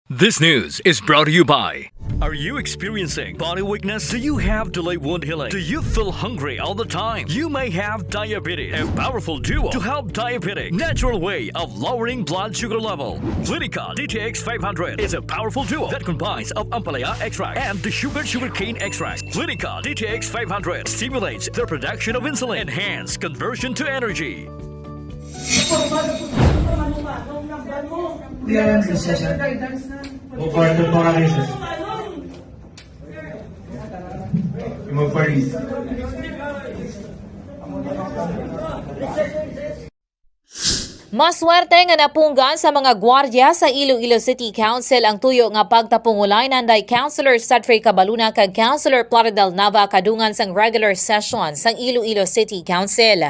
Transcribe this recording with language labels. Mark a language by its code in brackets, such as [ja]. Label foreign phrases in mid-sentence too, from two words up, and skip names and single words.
[en] This news is brought to you by. Are you experiencing body weakness? Do you have delayed wound healing? Do you feel hungry all the time? You may have diabetes. A powerful duo to help diabetic. Natural way of lowering blood sugar level. Clinica DTX 500 is a powerful duo that combines of ampalaya extract and the sugarcane extract. Clinica DTX 500 stimulates the production of insulin, enhance conversion to energy. [hil] Yan, session. Mag-partner pa kami siya. Mag-paris. Maswerte nga napunggan sa mga gwardiya sa Iloilo City Council ang tuyo nga pagtapungulay nanday Councilor Cedric Cabaluna kag Councilor Plaridel Nava kadungan sang regular session sang Iloilo City Council.